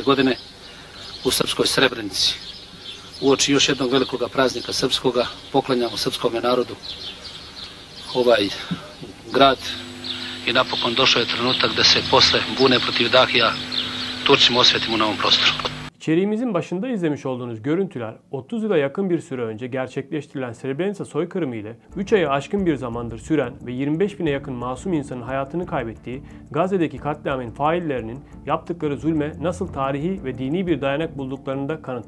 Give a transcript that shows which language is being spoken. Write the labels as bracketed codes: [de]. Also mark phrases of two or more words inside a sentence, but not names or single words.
[sr] godine u srpskoj Srebrenici. Uoči još jednog velikog praznika srpskoga, poklanjamo srpskom narodu ovaj grad i napokon došao je trenutak da se posle bune protiv Dahija Turcima osvetimo na ovom prostoru. [tr] İçeriğimizin başında izlemiş olduğunuz görüntüler 30 yıla yakın bir süre önce gerçekleştirilen Srebrenica soykırımı ile 3 ayı aşkın bir zamandır süren ve 25 bine yakın masum insanın hayatını kaybettiği Gazze'deki katliamın faillerinin yaptıkları zulme nasıl tarihi ve dini bir dayanak bulduklarının da kanıtı.